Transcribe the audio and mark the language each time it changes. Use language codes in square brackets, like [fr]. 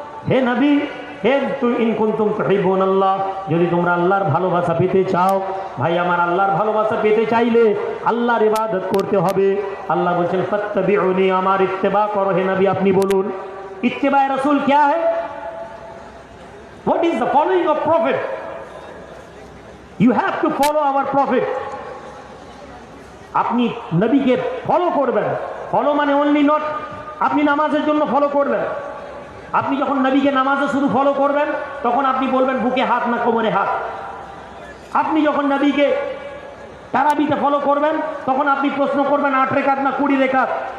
[bn] হে নবী, হে [ar] ইন কুনতুম তুহিব্বুনাল্লাহ, [bn] যদি তোমরা আল্লাহর ভালোবাসা পেতে চাও, ভাই আমার, আল্লাহর ভালোবাসা পেতে চাইলে আল্লাহর ইবাদত করতে হবে। আল্লাহ বলছেন ফাত্তাবিউনি, আমার ইত্তেবা করো। হে নবী, আপনি বলুন ইত্তেবায়ে রাসূল [hi] क्या है? [en] What is the following of prophet? You have to follow our prophet. [bn] আপনি নবীকে ফলো করবেন। ফলো মানে অনলি নট আপনি নামাজের জন্য ফলো করবেন। আপনি যখন নবীকে নামাজে শুধু ফলো করবেন, তখন আপনি বলবেন বুকে হাত না কোমরে হাত। আপনি যখন নবীকে তারাবিতে ফলো করবেন, তখন আপনি প্রশ্ন করবেন 8 রেকাত না 20 রেকাত।